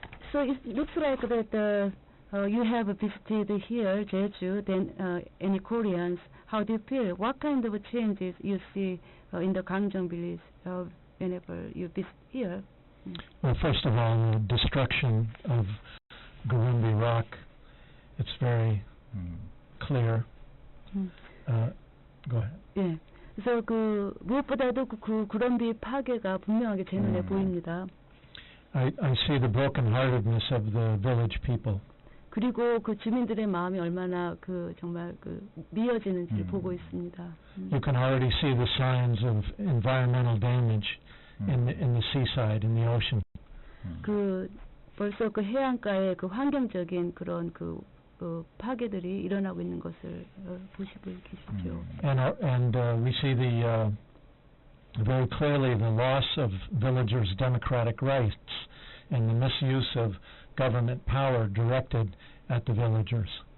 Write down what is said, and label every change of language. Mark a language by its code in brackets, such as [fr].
[en] So it looks like that you have visited here, Jeju, then any Koreans. How do you feel? What kind of changes you see in the Gangjong village whenever you visit here? Well, first of all, the destruction of Gurumbi Rock, it's very clear. Go ahead. [ko] 예. 그래서 무엇보다도 구럼비 파괴가 분명하게 제 눈에 보입니다. [en] I see the brokenheartedness of the village people. [ko] 그리고 그 주민들의 마음이 얼마나 정말 미어지는지를 보고 있습니다. [en] You can already see the signs of environmental damage in the seaside, in the ocean. [ko] 벌써 해안가에 환경적인 그런 파괴들이 일어나고 있는 것을 보시고 계시죠. [en] And we see very clearly the loss of villagers' democratic rights and the misuse of government power directed at the villagers.